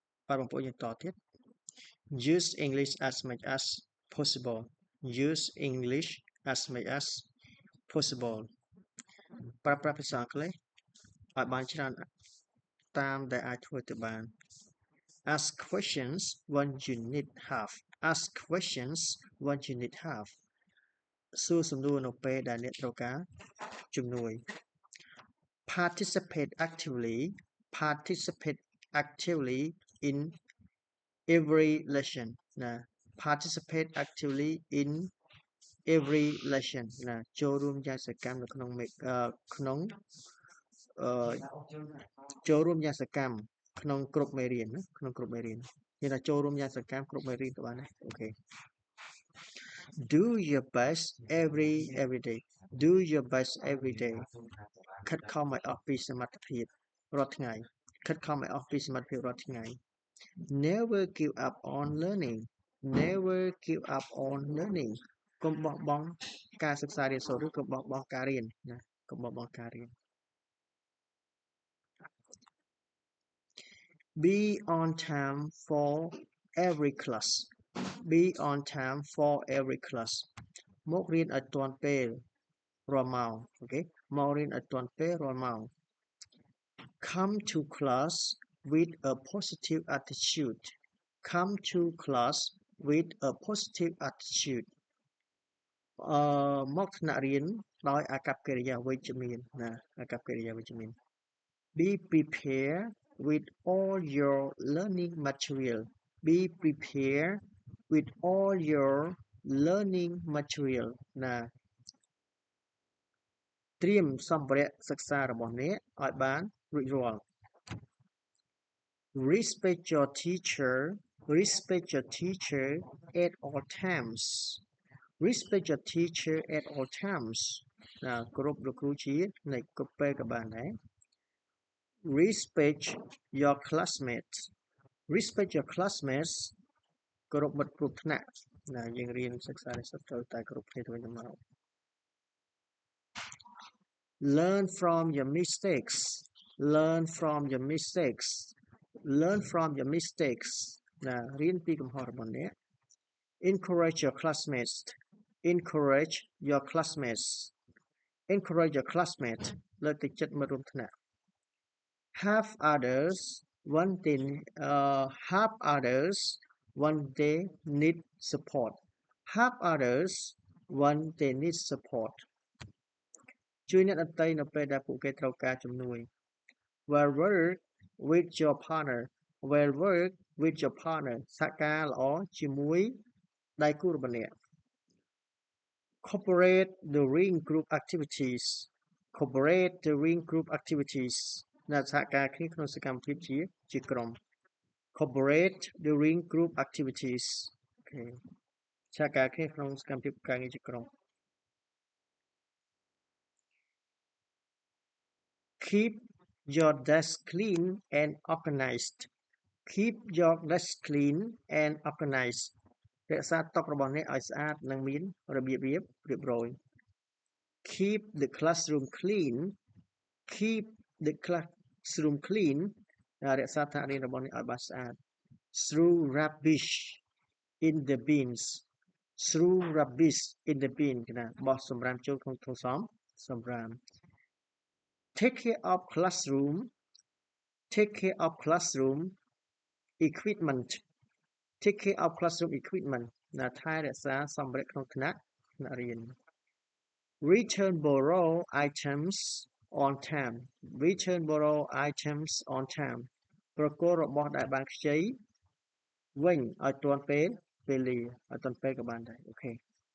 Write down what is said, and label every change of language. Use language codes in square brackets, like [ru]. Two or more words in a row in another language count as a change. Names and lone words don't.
[km] បាទបងប្អូនយើងតទៀត [en] use English as much as possible use English as much as possible [km] ប្រើប្រាស់ភាសាអង់គ្លេសឲ្យបានច្រើនតាមដែលអាចធ្វើទៅបាន [en] ask questions when you need help ask questions when you need help [km] សួរសំណួរនៅពេលដែលអ្នកត្រូវការជំនួយ [en] participate actively in every lesson ណា participate actively in every lesson [km] ណាចូលរួមយ៉ាងសកម្មនៅក្នុងក្នុង ចូលរួមយ៉ាងសកម្មក្នុងគ្រប់មេរៀនណាក្នុងគ្រប់មេរៀនមានថាចូលរួមយ៉ាងសកម្ម គ្រប់មេរៀនក៏បានដែរអូខេ [en] do your best every day do your best every day [km] ខិតខំឲ្យអស់ពីសមត្ថភាពរាល់ថ្ងៃខិតខំឲ្យអស់ពីសមត្ថភាពរាល់ថ្ងៃ [en] never give up on learning never give up on learning [km] កុំបោះបង់ការសិក្សារៀនសូត្រឬក៏បោះបង់ការរៀនណាកុំបោះបង់ការរៀន [en] be on time for every class be on time for every class [km] មករៀនឲ្យទាន់ពេលរាល់ម៉ោងអូខេមករៀនឲ្យទាន់ពេលរាល់ម៉ោង [en] come to class with a positive attitude come to class with a positive attitude [km] មកថ្នាក់រៀនដោយអាកប្បកិរិយាវិជ្ជមានណាអាកប្បកិរិយាវិជ្ជមាន [en] be prepared with all your learning material be prepared with all your learning material [km] ណាត្រៀមសម្ភារៈសិក្សារបស់អ្នកឲ្យបានរួចរាល់ [en] respect your teacher at all times respect your teacher at all times [km] ណាគោរពលោកគ្រូជានៅគ្រប់ពេលក៏បានដែរ [en] respect your classmates [km] គោរពមិត្តរួមថ្នាក់ណាយើងរៀនសិក្សានេះសិតត្រូវតែគោរពគ្នាទៅវិញទៅមក [en] learn from your mistakes learn from your mistakes [km] ណារៀនពីកំហុសរបស់អ្នក [en] encourage your classmates [km] លើកទឹកចិត្តមិត្តរួមថ្នាក់ [en] help others when they need support [km] ជួយអ្នកដទៃនៅពេលដែលពួកគេត្រូវការជំនួយ [en] well work with your partner [km] សហការល្អជាមួយដៃគូរបស់អ្នក [en] cooperate during group activities [km] ណាសហការគ្នាក្នុងសកម្មភាពជាក្រុម [en] cooperate during group activities [km] អូខេសហការគ្នាក្នុងសកម្មភាពការងារជាក្រុម [en] keep your desk clean and organized [km] រក្សាតុរបស់អ្នកឲ្យស្អាតនិងមានរបៀបរៀបរយ [en] keep the classroom clean [km] រក្សាថ្នាក់រៀនរបស់អ្នកឲ្យបានស្អាត [en] throw rubbish in the bins [km] ណាបោះសំរាមចូលក្នុងធុងសំរាម [en] take care of classroom equipment [km] ណាថែរក្សាសម្ភារៈក្នុងថ្នាក់រៀន [en] return borrow items on time [km] ប្រគល់របស់ដែលបានខ្ចីវិញឲ្យទាន់ពេលវេលាឲ្យទាន់ពេលក៏បានដែរអូខេ